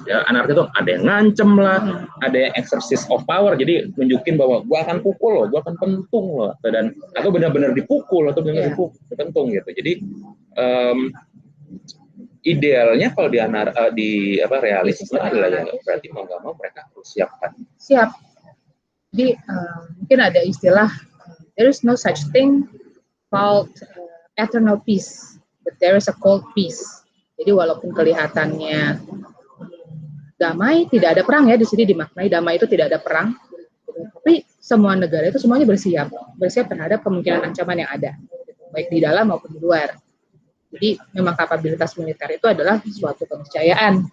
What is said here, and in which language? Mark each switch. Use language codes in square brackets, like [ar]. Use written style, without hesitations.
[id] Ya, anarkis itu ada yang ngancem lah, ada yang [en] exercise of power. [id] Jadi nunjukin bahwa gua akan pukul loh, gua akan pentung loh, dan atau benar-benar dipukul atau benar-benar dipentung gitu. Jadi idealnya kalau di realisme adalah ya berarti mau nggak mau mereka harus siapkan. Siap. Jadi mungkin ada istilah [en] there is no such thing called eternal peace. But there is a cold peace. [id] Jadi walaupun kelihatannya damai, tidak ada perang ya di sini dimaknai damai itu tidak ada perang. Tapi semua negara itu semuanya bersiap terhadap kemungkinan ancaman yang ada, baik di dalam maupun di luar. Jadi memang kapabilitas militer itu adalah suatu keniscayaan.